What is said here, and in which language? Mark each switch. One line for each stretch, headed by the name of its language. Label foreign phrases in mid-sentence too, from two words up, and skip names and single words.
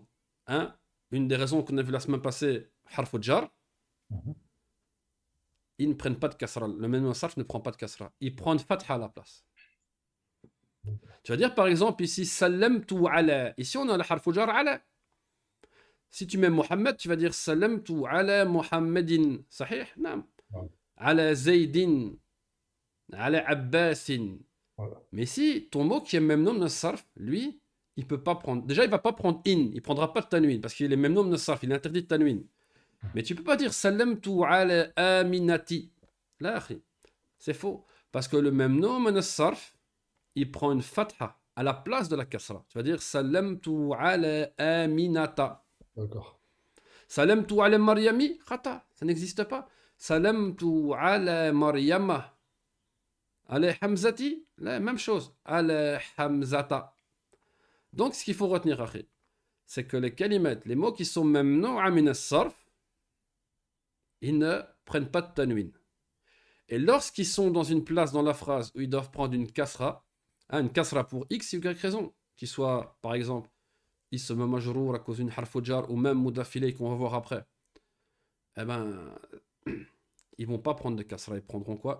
French: Hein, une des raisons qu'on a vu la semaine passée,
Arabic: حرف جر,
French: Mhm. ils ne prennent pas de kasra. Le même sarf ne prend pas de kasra. Ils prennent fatha à la place. Tu vas dire par exemple ici,
Arabic: سلمت على.
French: Ici on a le
Arabic: حرف جر على.
French: Si tu mets Mohammed, tu vas dire
Arabic: سلمت على محمدٍ.
French: Sahih? Non. Ouais.
Arabic: على زيدٍ. على عباسٍ.
French: Voilà. Mais si ton mot qui est le même nom de sarf, lui, il peut pas prendre. Déjà, il va pas prendre in, il prendra pas de tanwin parce qu'il est le même nom de sarf, il est interdit de tanwin. Mais tu peux pas dire
Arabic: سلمت على آمنةِ.
French: Là, akhi, c'est faux parce que le même nom de sarf, il prend une fatha à la place de la kasra. Tu vas dire
Arabic: سلمت على آمنةَ.
French: D'accord.
Arabic: سلمت على مريمِ,
French: khata, ça n'existe pas.
Arabic: سلمت على مريمَ. على حمزةِ,
French: la même chose.
Arabic: على حمزةَ.
French: Donc, ce qu'il faut retenir, akhi, c'est que les kalimats, les mots qui sont même non amin sarf, ils ne prennent pas de tanwin. Et lorsqu'ils sont dans une place dans la phrase où ils doivent prendre une kasra pour X, Y raison, qu'il soit, par exemple,
Arabic: اسم مجرور
French: à cause d'une
Arabic: حرف جر
French: ou même mudafilé qu'on va voir après, eh ben, ils vont pas prendre de kasra, ils prendront quoi?